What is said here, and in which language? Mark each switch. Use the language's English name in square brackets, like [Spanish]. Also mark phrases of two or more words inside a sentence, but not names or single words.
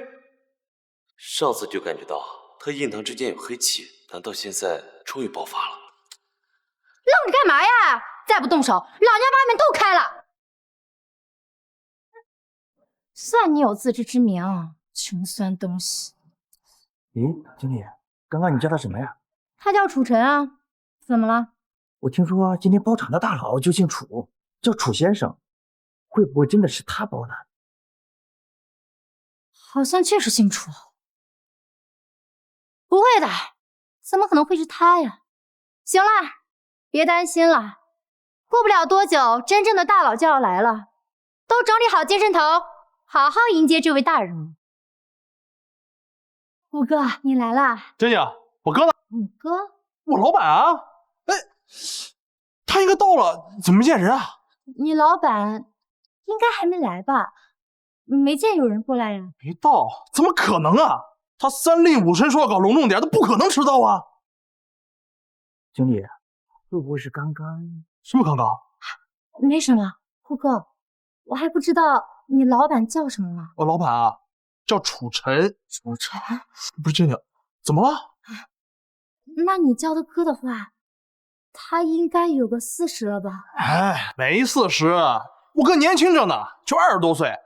[Chinese] 上次就感覺到他印堂之間有黑氣，難道現在終於爆發了？愣着幹嘛呀？再不動手，老娘把你們都開了！算你有自知之明，窮酸東西。咦，經理，剛剛你叫他什麼呀？他叫楚晨啊，怎麼了？我聽說今天包場的大佬就姓楚，叫楚先生，會不會真的是他包的？好像確實姓楚。不會的，怎麼可能會是他呀？行了，別擔心了，過不了多久，真正的大佬就要來了，都整理好精神頭，好好迎接這位大人物。虎哥，你來了。珍妮，我哥呢？你哥？我老闆啊！哎，他應該到了，怎麼沒見人啊？你老闆應該還沒來吧？沒見有人過來呀。沒到？怎麼可能啊？他3令5申說要搞隆重點，他不可能遲到啊！經理，會不會是剛剛？什麼剛剛？沒什麼，虎哥，我還不知道你老闆叫什麼呢？我老闆啊，叫楚晨。楚晨？不是珍妮，怎麼了？那你叫他哥的話，他應該有個40了吧？哎，沒40，我哥年輕着呢，就20多歲。